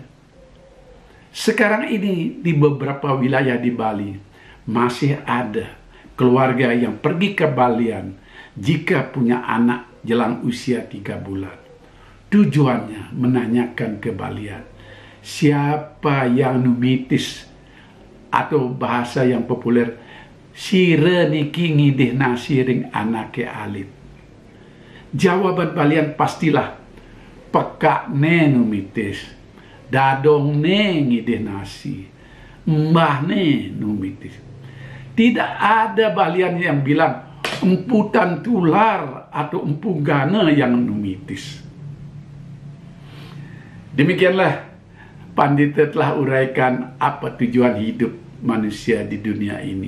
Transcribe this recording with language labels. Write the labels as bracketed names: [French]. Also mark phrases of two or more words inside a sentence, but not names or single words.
[Indonesian] Sekarang ini di beberapa wilayah di Bali masih ada keluarga yang pergi ke Balian jika punya anak jelang usia 3 bulan. Tujuannya menanyakan ke Balian, siapa yang numitis, atau bahasa yang populer, [Balinese] sire niki ngidih nasi ring anake alit. [Indonesian] Jawaban Balian pastilah, [Balinese] pekak ne numitis, dadong ne ngidih nasi, mbah ne numitis. [Indonesian] Tidak ada Balian yang bilang emputan tular atau empu gana yang numitis. Demikianlah Pandita telah uraikan apa tujuan hidup manusia di dunia ini.